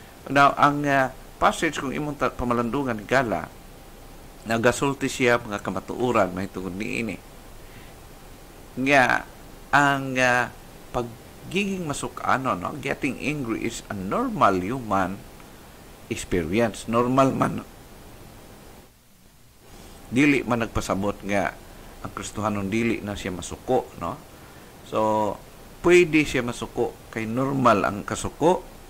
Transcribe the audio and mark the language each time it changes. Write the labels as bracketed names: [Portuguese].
[Cebuano] Now ang passage kung imong pamalandungan gala nagasulti siya mga kamatuoran mahitungod niini nga ang pagiging masukano, no? [English] Getting angry is a normal human experience. [Cebuano] Normal man, dili man nagpasabot nga ang Kristohanon dili na siya masuko, no? So pwede siya masuko kay normal ang kasuko.